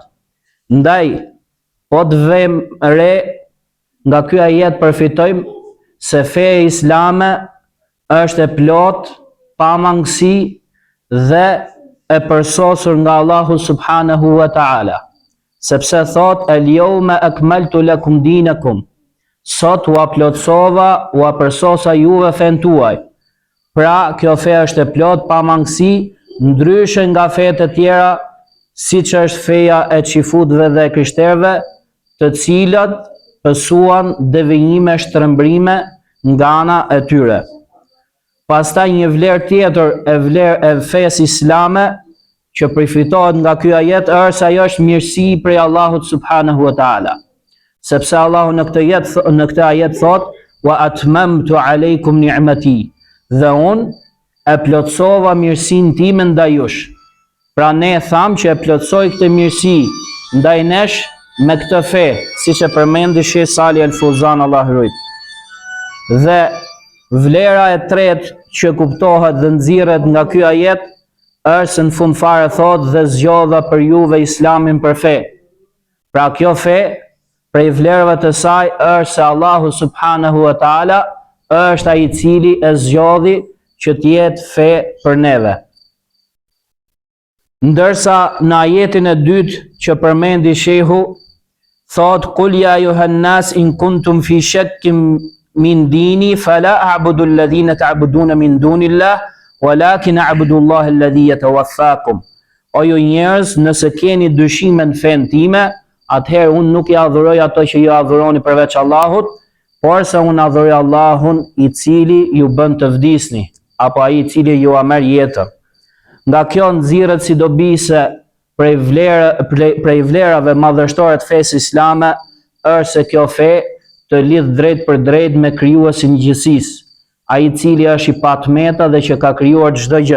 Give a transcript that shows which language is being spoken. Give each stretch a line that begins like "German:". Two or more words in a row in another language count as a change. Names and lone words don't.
Albanian: Ndaj, po të vëmë re nga ky ajet përfitojmë se feja islame është e plot, pa mangësi dhe e përsosur nga Allahu
Arabic: سبحانه وتعالى.
Albanian: Sepse thot:
Arabic: اليوم أكملت لكم دينكم.
Albanian: Sot u plotësova, u përsosa juve fen tuaj. Pra, kjo fe është e plot, pa mangësi, ndryshe nga fetë e tjera, siç është feja e xifutëve dhe krishterëve, të cilat pësuan devijime shtrëmbrime nga ana e tyre. Pastaj një vlerë tjetër e fesë islame që përfitohet nga ky ajet është se ajo është mirësi prej Allahut
Arabic: سبحانه وتعالى.
Albanian: Sepse Allahu në këtë ajet thot:
Arabic: وأتممت عليكم نعمتي.
Albanian: Dhe unë e plotësova mirësinë time ndaj jush. Pra ne tham që e plotësoj këtë mirësi ndaj nesh me këtë fe, siç e përmendi Sheikh Salih Al Fawzan Allah rujt. Dhe vlera e tretë që kuptohet dhe nxirret nga ky ajet është se në fund fare thot: dhe zgjodha për juve islamin për fe. Pra kjo fe, prej vlerave të saj është se Allahu
Arabic: سبحانه وتعالى
Albanian: është ai I cili e zgjodhi që të jetë fe për neve. Ndërsa në ajetin e dytë që përmendi shehu, thot:
Arabic: قل يا أيها الناس إن كنتم في شك من ديني فلا أعبد الذين تعبدون من دون الله ولكن أعبد الله الذي يتوفاكم.
Albanian: O ju njerëz, nëse keni dyshime në fen time, atëherë unë nuk I adhuroj ato që ju adhuroni përveç Allahut, por se unë adhuroj Allahun I cili ju bën të vdisni, apo ai I cili ju merr jetën. Nga kjo nxirret si dobi se prej vlerave madhështore të fesë islame është se kjo fe të lidh drejt për drejt me krijuesin e gjithësisë, ai i cili është i patmeta dhe që ka krijuar çdo gjë.